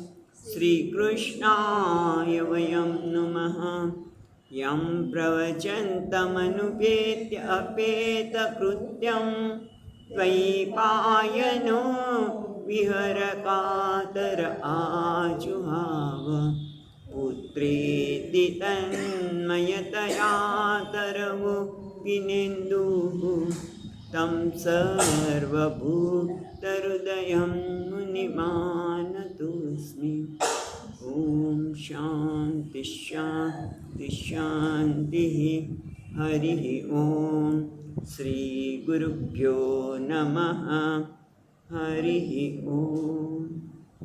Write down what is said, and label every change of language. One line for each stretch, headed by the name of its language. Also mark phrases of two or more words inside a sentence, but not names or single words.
Sanskrit: શ્રીકૃષ્ણાય વયમ નમઃ યમ પ્રવચन्तમનુપેત્ય અપેતકૃત્યં ત્વયિપાયનો વિહરકાતર આજુહાવ પુત્રેતિ તન્મયતયા તરવો વિનેન્દુઃ तं सर्वभूतहृदयं मुनिमानतोऽस्मि ॐ शान्ति शान्ति शान्तिः हरिः ॐ श्रीगुरुभ्यो नमः हरिः ॐ